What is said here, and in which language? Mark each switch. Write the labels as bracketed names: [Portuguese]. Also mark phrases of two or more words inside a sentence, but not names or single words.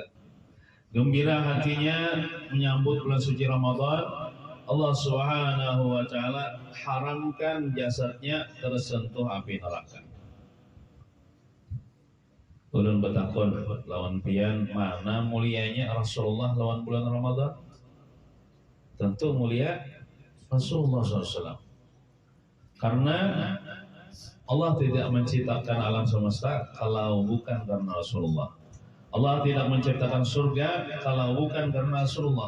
[Indonesian] Gembira hatinya menyambut bulan suci Ramadan. Allah [Arabic] Subhanahu wa taala [Indonesian] haramkan jasadnya tersentuh api neraka. [Banjar] Ulun betakun lawan pian, mana mulianya Rasulullah lawan bulan Ramadan? [Indonesian] Tentu mulia Rasulullah SAW. Karena Allah tidak menciptakan alam semesta kalau bukan karena Rasulullah. Allah tidak menciptakan surga kalau bukan karena Rasulullah.